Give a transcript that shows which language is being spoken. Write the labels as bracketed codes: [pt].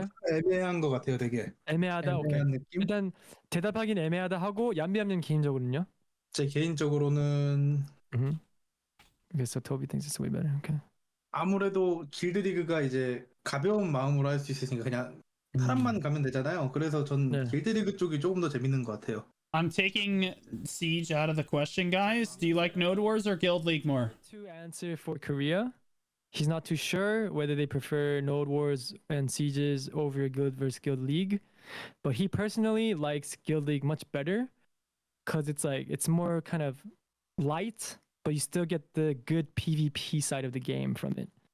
[ko] 요거 애매한 것 같아요, 되게. 애매하다. 오케이. 애매한 느낌? 일단 대답하긴 애매하다 하고 얌비얌님 개인적으로는요? 제 개인적으로는 [en] Okay, so Toby thinks it's way better. Okay. [ko] 아무래도 길드 리그가 이제 가벼운 마음으로 할 수 있으니까 그냥 사람만 가면 되잖아요. 그래서 전 네. 길드 리그 쪽이 조금 더 재밌는 것 같아요. [en] I'm taking Siege out of the question, guys. Do you like Node Wars or Guild League more? To answer for Korea, he's not too sure whether they prefer Node Wars and Sieges over Guild versus Guild League, but he personally likes Guild League much better because it's more kind of light, but you still get the good PvP side of the game from it.